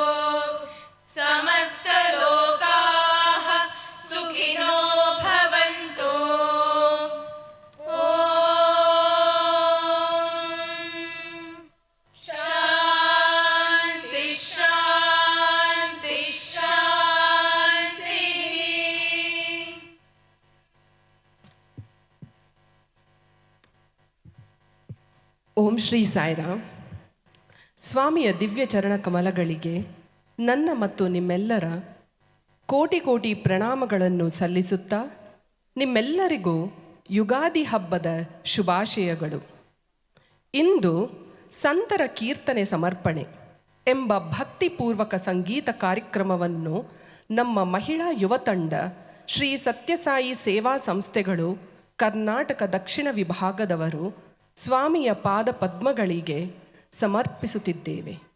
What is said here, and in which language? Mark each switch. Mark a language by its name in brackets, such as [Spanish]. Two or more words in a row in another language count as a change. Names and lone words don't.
[Sanskrit] समस्तलोकाः सुखिनो भवन्तु ॐ शान्ति शान्ति शान्तिः [Kannada] ಓಂ ಶ್ರೀ ಸಾಯಿರಾಮ್. ಸ್ವಾಮಿಯ ದಿವ್ಯ ಚರಣ ಕಮಲಗಳಿಗೆ ನನ್ನ ಮತ್ತು ನಿಮ್ಮೆಲ್ಲರ ಕೋಟಿ ಕೋಟಿ ಪ್ರಣಾಮಗಳನ್ನು ಸಲ್ಲಿಸುತ್ತಾ ನಿಮ್ಮೆಲ್ಲರಿಗೂ ಯುಗಾದಿ ಹಬ್ಬದ ಶುಭಾಶಯಗಳು. ಇಂದು ಸಂತರ ಕೀರ್ತನೆ ಸಮರ್ಪಣೆ ಎಂಬ ಭಕ್ತಿಪೂರ್ವಕ ಸಂಗೀತ ಕಾರ್ಯಕ್ರಮವನ್ನು ನಮ್ಮ ಮಹಿಳಾ ಯುವ ತಂಡ ಶ್ರೀ ಸತ್ಯಸಾಯಿ ಸೇವಾ ಸಂಸ್ಥೆಗಳು ಕರ್ನಾಟಕ ದಕ್ಷಿಣ ವಿಭಾಗದವರು ಸ್ವಾಮಿಯ ಪಾದ ಪದ್ಮಗಳಿಗೆ ಸಮರ್ಪಿಸುತ್ತಿದ್ದೇವೆ.